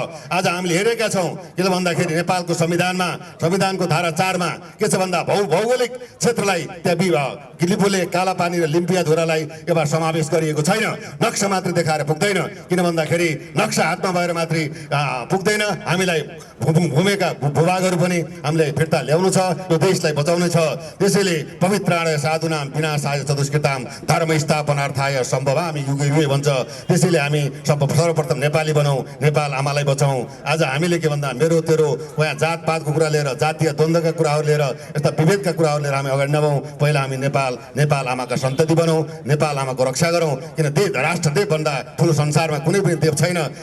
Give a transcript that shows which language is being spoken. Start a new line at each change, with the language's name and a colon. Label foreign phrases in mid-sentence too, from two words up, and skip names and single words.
Nepali: आज हामीले हेरेका छौँ के भन्दाखेरि नेपालको संविधानको धारा 4मा के छ भन्दा भौगोलिक क्षेत्रलाई त्यहाँ लिपुले, कालापानी र लिम्पियाधुरालाई एउटा समावेश गरिएको छैन। नक्सा मात्रै देखाएर पुग्दैन, किन भन्दाखेरि नक्सा हातमा भएर मात्रै पुग्दैन। हामीलाई भूमिका भूभागहरू पनि हामीले फिर्ता ल्याउनु छ, यो देशलाई बचाउनु छ।
Sanskrit: त्यसैले पवित्राणय साधुनाम विनाशाय चतुष्कृताम धर्म स्थापनार्थाय सम्भवामि युगे युगे भन्छ।
Nepali: त्यसैले हामी सर्वप्रथम नेपाली बनाऊ, नेपाल आमालाई बचाउँ। आज हामीले के भन्दा मेरो तेरो यहाँ जातपातको कुरा लिएर, जातीय द्वन्द्वका कुराहरू लिएर, यस्ता विभेदका कुराहरू लिएर हामी अगाडि नबौँ। पहिला हामी नेपाल आमाका सन्तति बनाऊ, नेपाल आमाको रक्षा गरौँ। किन राष्ट्र देवभन्दा ठुलो संसारमा कुनै पनि देव छैन।